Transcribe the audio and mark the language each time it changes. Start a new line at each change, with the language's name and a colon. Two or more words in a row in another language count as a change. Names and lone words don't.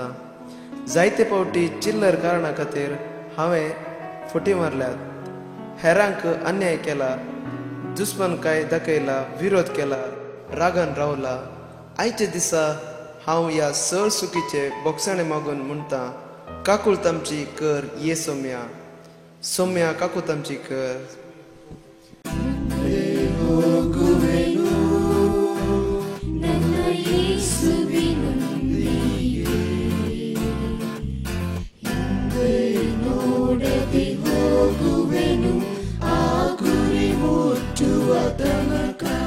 Konkani: जायते फावटी चिल्लर कारणा खातीर हांवें फुटी मारल्यात, हेरांक अन्याय केला, दुस्मनकाय दाखयला, विरोध केला, रागान रावला. आयचे दिसा हांव ह्या सळ चुकीचे बोगसाणे मागून म्हणटा, काकूळ तामची कर ये सोम्या, सोम्या काकू तामची कर.
Kannada: ನನ್ನ ಯೇಸುವಿನೊಂದಿಗೆ ಹಿಂದೆ ನೋಡದೆ ಹೋಗುವೆನು ಆ ಗುರಿ ಮುಟ್ಟುವ ತನಕ.